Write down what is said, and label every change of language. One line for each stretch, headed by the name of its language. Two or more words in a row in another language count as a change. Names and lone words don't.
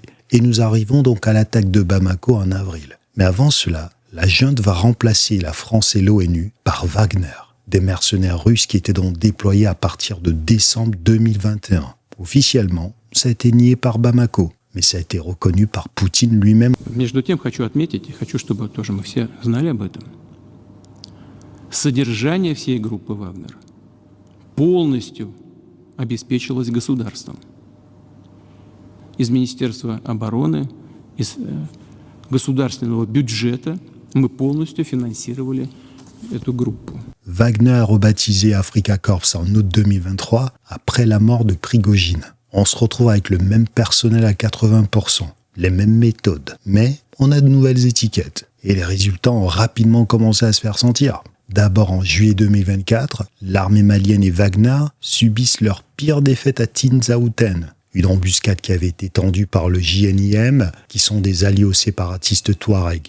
French: Et nous arrivons donc à l'attaque de Bamako en avril. Mais avant cela, la junte va remplacer la France et l'ONU par Wagner, des mercenaires russes qui étaient donc déployés à partir de décembre 2021. Officiellement, ça a été nié par Bamako, mais ça a été reconnu par Poutine lui-même.
Russian: Между тем, хочу отметить, и хочу, чтобы тоже мы все знали об этом, содержание всей группы «Вагнер» полностью обеспечилось государством. Из Министерства обороны, из государственного бюджета мы полностью финансировали эту группу.
French: Wagner, rebaptisé Africa Corps en août 2023, après la mort de Prigojine. On se retrouve avec le même personnel à 80%, les mêmes méthodes, mais on a de nouvelles étiquettes. Et les résultats ont rapidement commencé à se faire sentir. D'abord en juillet 2024, l'armée malienne et Wagner subissent leur pire défaite à Tinzaouten, une embuscade qui avait été tendue par le JNIM, qui sont des alliés aux séparatistes Touaregs.